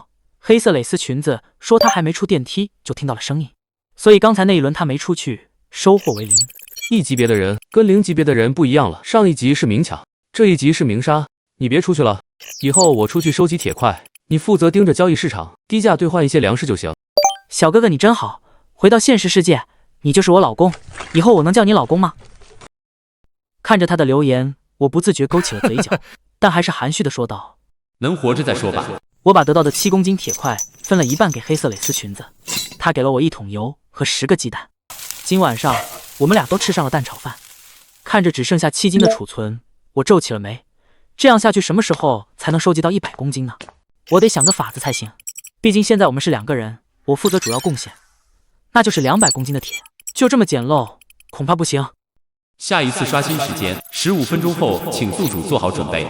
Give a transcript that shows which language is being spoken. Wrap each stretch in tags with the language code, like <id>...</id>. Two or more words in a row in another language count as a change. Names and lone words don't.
<zh>黑色蕾絲裙子說他還沒出電梯就聽到了聲音，所以剛才那一輪他沒出去，收穫為0。 1級別的人跟0級別的人不一樣了，上一級是明搶，這一級是明殺。你別出去了，以後我出去收集鐵塊，你負責盯着交易市場，低價兌換一些糧食就行。小哥哥你真好，回到現實世界，你就是我老公，以後我能叫你老公嗎？看着他的留言，我不自覺勾起了嘴角，但還是含蓄地說道： 能活着再說吧。我把得到的7公斤鐵塊分了一半給黑色蕾絲裙子，他給了我1桶油和10個雞蛋。今晚上我們倆都吃上了蛋炒飯。看着只剩下7斤的儲存，我皺起了眉。這樣下去什麼時候才能收集到100公斤呢？我得想個法子才行。畢竟現在我們是2個人，我負責主要貢獻，那就是200公斤的鐵。就這麼簡陋，恐怕不行。下一次刷新時間15分鐘後，請宿主做好準備。</zh>